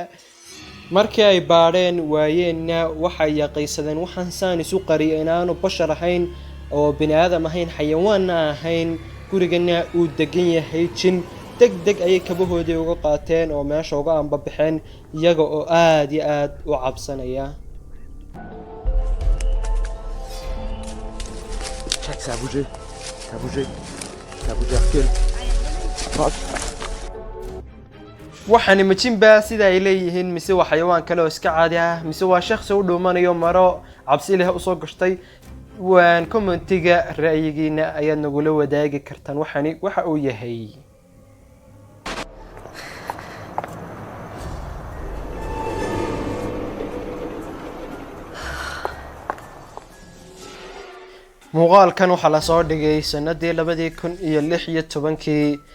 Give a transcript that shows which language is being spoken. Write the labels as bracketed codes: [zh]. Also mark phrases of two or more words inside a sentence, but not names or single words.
[so] markii ay baadheen waayeenna waxay yaqiinsadeen waxaan saan isu qariyay inaanu bashar ahayn oo bini aadam ahayn, xayawaanna ahayn, gurigana uu degan yahay jin. degdeg ayay kabahoodii uga qaateen oo meesha uga anbabaxeen iyaga oo aad iyo aad u cabsanaya. [fr] Check, ça a bougé. Ça a bougé. Ça a bougé, recule. Fuck. [so] waxaan ma jinba sida ay leeyihiin, mise waa xayawaan kale oo iska caadi ah, mise waa shakhsi u dhuumanayo maro cabsi leh u soo gashtay? waan commentiga ra'yigiina ayaad nagula wadaagi kartaan waxani waxa uu yahay. muuqaalkan waxaa la soo dhigay sanadii 2016.